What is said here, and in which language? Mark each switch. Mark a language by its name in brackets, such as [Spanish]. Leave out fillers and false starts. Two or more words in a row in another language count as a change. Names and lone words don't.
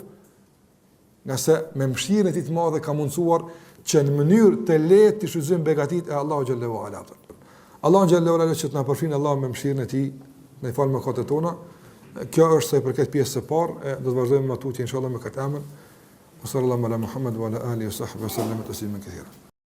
[Albanian] Nëse me mëshirën e tij të madhe ka mundsuar që në mënyrë të lehtë të shfrytëzojmë begatit e Allahu xhallahu ala. Allahu xhallahu ala që të na përfshin Allah me mëshirën e tij, në fal mëkatet tona. Kjo është sa i përket pjesës së parë, do të vazhdojmë më tutje inshallah me këtë emër. [Arabic] صلى الله على محمد وعلى آله وصحبه سلم تسليما كثيرا.